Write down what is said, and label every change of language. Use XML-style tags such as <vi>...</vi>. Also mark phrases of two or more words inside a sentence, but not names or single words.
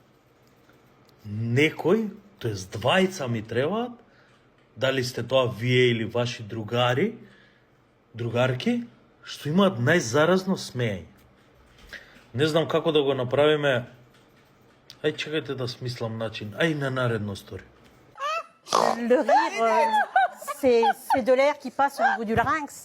<mk>Некој, тоест двајца ми требаат, дали сте тоа вие или ваши другари, другарки, што имаат најзаразно смеење. Не знам како да го направиме. Ај чекајте да смислам начин. Ај на наредно стори.</mk> <fr>Le rire, c'est de l'air qui passe au niveau du larynx.</fr>